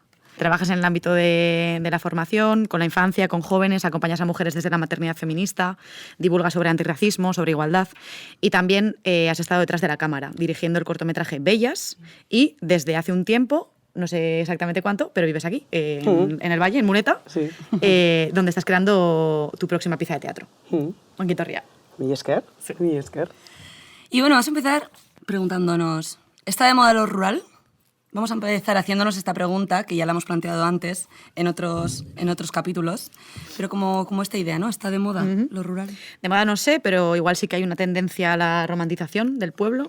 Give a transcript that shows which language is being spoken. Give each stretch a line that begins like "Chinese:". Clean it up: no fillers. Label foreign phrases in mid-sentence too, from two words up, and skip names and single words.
Spanish: Trabajas en el ámbito de la formación, con la infancia, con jóvenes, acompañas a mujeres desde la maternidad feminista, divulgas sobre antirracismo, sobre igualdad y también has estado detrás de la cámara, dirigiendo el cortometraje Bellas y desde hace un tiempo, no sé exactamente cuánto, pero vives aquí, en el Valle, en Muneta, Sí. Donde estás creando tu próxima pieza de teatro.
Basque: Ongi etorria. Mi esker. Mi esker.
Spanish: Y bueno, vamos a empezar preguntándonos, ¿está de moda lo rural? Vamos a empezar haciéndonos esta pregunta, que ya la hemos planteado antes en otros capítulos, pero como esta idea, ¿no? ¿Está de moda lo rural? De moda no sé, pero igual sí que hay una tendencia a la romantización del pueblo.